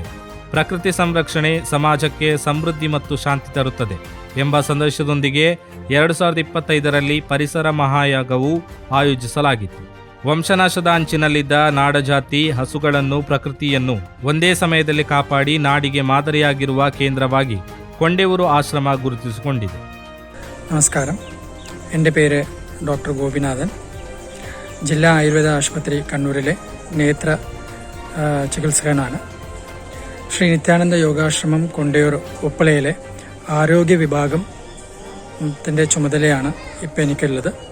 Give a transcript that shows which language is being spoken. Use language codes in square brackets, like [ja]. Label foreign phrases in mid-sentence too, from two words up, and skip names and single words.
[kn] ಪ್ರಕೃತಿ ಸಂರಕ್ಷಣೆ ಸಮಾಜಕ್ಕೆ ಸಮೃದ್ಧಿ ಮತ್ತು ಶಾಂತಿ ತರುತ್ತದೆ ಎಂಬ ಸಂದೇಶದೊಂದಿಗೆ 2025ರಲ್ಲಿ ಪರಿಸರ ಮಹಾಯಾಗವೂ ಆಯೋಜಿಸಲಾಗಿತ್ತು. ವಂಶನಾಶದ ಅಂಚಿನಲ್ಲಿದ್ದ ನಾಡಜಾತಿ ಹಸುಗಳನ್ನು, ಪ್ರಕೃತಿಯನ್ನು ಒಂದೇ ಸಮಯದಲ್ಲಿ ಕಾಪಾಡಿ ನಾಡಿಗೆ ಮಾದರಿಯಾಗಿರುವ കേന്ദ്രವಾಗಿ ಕೊಂಡೆವೂರು ആശ്രമ ಗುರುತಿಸಿಕೊಂಡಿದೆ. [ml] നമസ്കാരം, എൻ്റെ പേര് ഡോക്ടർ ഗോപിനാഥൻ. ജില്ലാ ആയുർവേദ ആശുപത്രി കണ്ണൂരിലെ നേത്ര ചികിത്സകനാണ്. ശ്രീ നിത്യാനന്ദ യോഗാശ്രമം കൊണ്ടയൂർ ഉപ്പളയിലെ ആരോഗ്യ വിഭാഗത്തിൻ്റെ ചുമതലയാണ് ഇപ്പോൾ എനിക്കുള്ളത്.